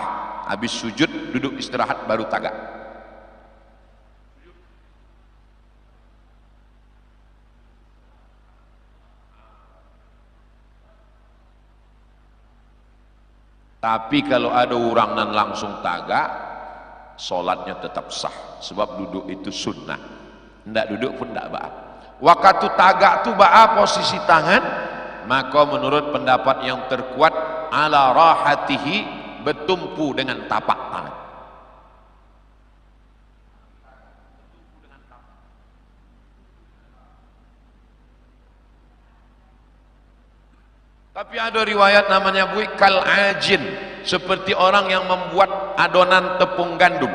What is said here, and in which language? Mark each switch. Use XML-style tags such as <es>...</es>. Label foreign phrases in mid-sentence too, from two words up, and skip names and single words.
<min>Habis sujud duduk istirahat baru tagak. Tapi kalau ada orang nan langsung tagak, solatnya tetap sah.</min> <id>Sebab duduk itu sunnah.</id> <min>Ndak duduk pun ndak ba'a.</min> <id>Waktu tagak tu ba'a posisi tangan, maka menurut pendapat yang terkuat,</id> <ar>على راحتيه,</ar> <id>bertumpu dengan tapak tangan. Tapi ada riwayat namanya</id> <ar>كالعاجن,</ar> <id>seperti orang yang membuat adonan tepung gandum.</id>